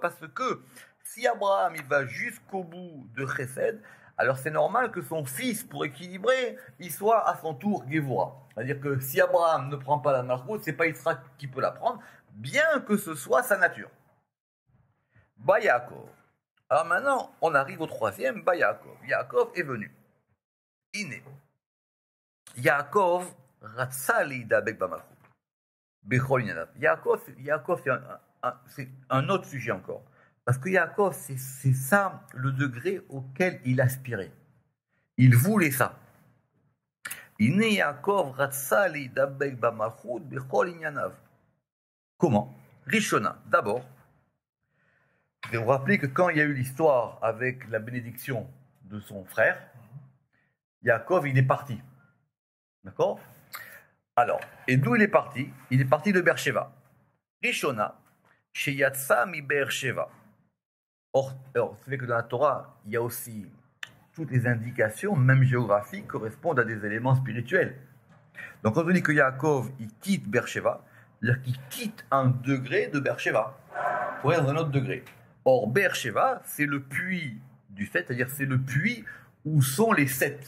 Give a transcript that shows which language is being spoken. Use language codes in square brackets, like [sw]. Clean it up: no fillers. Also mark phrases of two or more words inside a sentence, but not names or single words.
[fr] Parce que si Abraham il va jusqu'au bout de Chesed, alors c'est normal que son fils, pour équilibrer, il soit à son tour Gevura. C'est-à-dire que si Abraham ne prend pas la Malchut, c'est pas Yitzhak qui peut la prendre, bien que ce soit sa nature. [he] בא יעקב. [fr] Alors maintenant, on arrive au 3e, [he] בא יעקב. [fr] Yaakov est venu. [he] Iné. יעקב רצה לידבק במלכות. בכל עניניו. [fr] Yaakov, c'est un autre sujet encore. Parce que Yaakov, c'est ça le degré auquel il aspirait. Il voulait ça. [he] הנה יעקב רצה לידבק במלכות בכל עניניו. [fr] Comment ? Rishona, d'abord. Je vais vous rappeler que quand il y a eu l'histoire avec la bénédiction de son frère, Yaakov, il est parti. D'accord ? Alors, et d'où il est parti ? Il est parti de Beersheva. [he] ראשונה שיצא מבאר שבע. [fr] Or, vous savez que dans la Torah, il y a aussi toutes les indications, même géographiques, correspondent à des éléments spirituels. Donc, quand on dit que Yaakov, il quitte Beersheva, c'est-à-dire qu'il quitte un degré de Beersheva pour aller dans un autre degré. Or, Beersheva, c'est le puits du 7, c'est-à-dire c'est le puits où sont les 7.